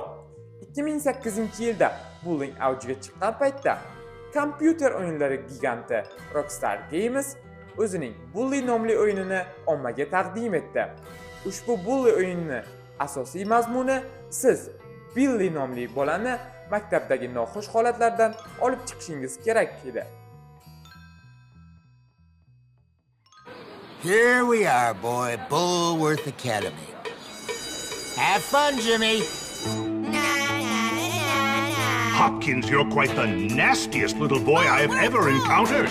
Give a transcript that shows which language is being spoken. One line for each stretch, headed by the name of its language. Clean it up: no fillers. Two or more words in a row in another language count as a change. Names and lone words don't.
Uzbek: 2008-yilda bullying avjiga chiqqan paytda kompyuter o'yinlari giganti Rockstar Games o'zining Bully nomli o'yinini ommaga taqdim etdi. Ushbu Bully o'yinining asosiy mazmuni siz Billy nomli bolani maktabdagi noxush holatlardan olib chiqishingiz kerak edi.
English: Here we are, boy, Bullworth Academy. Have fun, Jimmy. Hopkins, you're quite the nastiest little boy I have ever encountered.